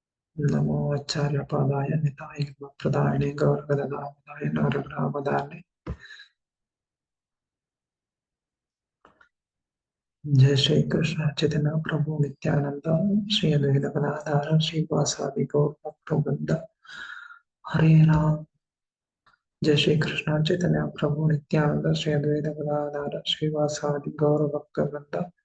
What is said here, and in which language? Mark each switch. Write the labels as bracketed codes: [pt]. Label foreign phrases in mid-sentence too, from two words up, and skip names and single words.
[sa] नमो आचार्यपादाय निताय प्रदायिने गौरवददाय नरग्रामदाने। जय श्री कृष्ण चैतन्य प्रभु नित्यानंद श्री अद्वैत गदाधर श्रीवासादि गौर भक्तवृंद। हरे राम। जय श्री कृष्ण चैतन्य प्रभु नित्यानंद श्री अद्वैत गदाधर श्रीवासादि गौर भक्तवृंद।